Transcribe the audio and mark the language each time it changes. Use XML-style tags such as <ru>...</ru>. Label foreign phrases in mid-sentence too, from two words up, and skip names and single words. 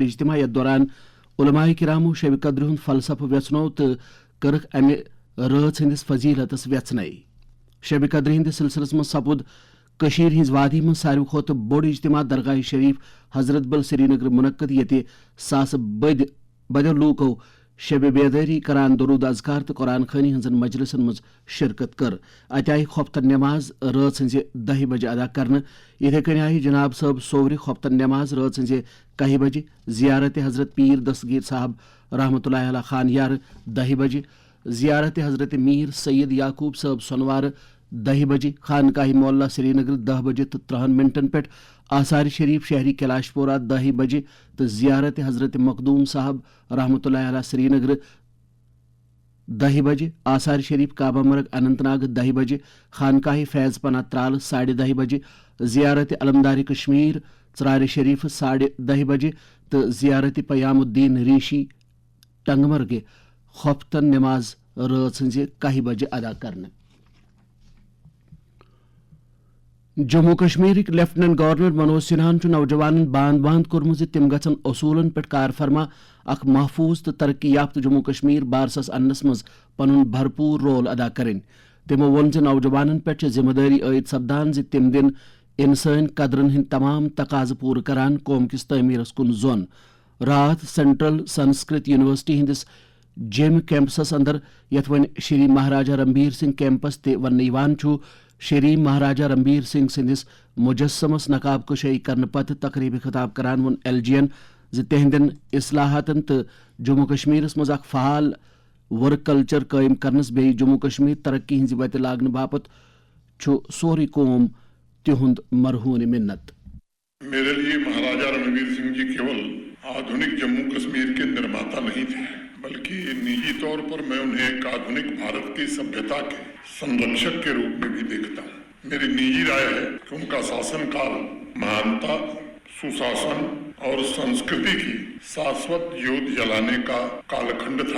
<ks>اجتماع یتھ دوران علماء کرامو شب قدر ہند فلسفہ ویژنو تو کرک امہ رات ہندس فضیلتس ویژن شب قدر ہند سلسلس مز سپد کشیر ہز وادی مز ساروی کھوتہ بوڑ اجتماع درگاہ شریف حضرت بل سری نگر منعقد یتہ ساس بدو لوکو شب بیداری کران درود اذکار تو قرآن خانی ہنزن مجلسن مز شرکت کر ات آئی خفتن نماز رات ہنزِ 10 بجے ادا کرنے اتھے کن آئی جناب صاحب صوری خفتن نماز رات ہنزِ 1 بجے زیارت حضرت پیر دستگیر صاحب رحمۃ اللہ علیہ خان یار 10 بجے زیارت حضرت میر سید یعقوب صاحب سنوار 10 بجے خانقاہ مولا سری نگر 10 بجے تو 30 منٹن پہ آثار شریف شہری کیلاش پورہ 10 بجے تو زیارت حضرت مخدوم صاحب رحمۃ اللہ علیہ سری نگر 10 بجے آثار شریف کعبہ مرگ اننت ناگ 10 بجے خانقاہ فیض پناہ ترال 10:30 بجے زیارت علمدار کشمیر ژرارِ شریف 10:30 بجے تو زیارت پیام الدین ریشی ٹنگمرگ خفتن نماز رات ہنزِ 1 بجے ادا کرنے جموں کشمیر لیفٹننٹ گورنر منوج سنہا نوجوان باند کورمت تم گھن اصولن پہ کار فرما اخ محفوظ تو ترقی یافتہ جموں کشمیر بارسس انس مز پن بھرپور رول ادا کریں تمو وون نوجوان پہ ذمہ داری عائد سپدان تم دن انسان قدرن ہند تمام تقاضہ پور کران قوم کس تعمیرس کن زون رات سینٹرل سنسکرت یونیورسٹی ہندس جیم کیمپسس اندر یت ون شری مہاراجہ رنبیر سنگھ کیمپس تہ ون شری مہاراجہ رنبیر سنگھ سندس مجسمس نقاب کشائی کرنے پتہ تقریب خطاب کران ون ایل جی این تہندین اصلاحاتن تو جموں کشمیرس مز اخ فعال</ks> <en>work culture</en> <ks>قائم کرنس بی جموں کشمیر ترقی ہز وتہ لاگنہ باپت سوری قوم تہند مرہون منت.</ks> <hi>मेरे लिए महाराजा रणबीर सिंह जी केवल आधुनिक जम्मू कश्मीर के निर्माता नहीं थे बल्कि निजी तौर पर मैं उन्हें एक आधुनिक भारत की सभ्यता के संरक्षक के रूप में भी देखता हूँ. मेरी निजी राय है कि उन का शासन काल महानता सुशासन और संस्कृति की शाश्वत ज्योत जलाने का कालखंड था.</hi>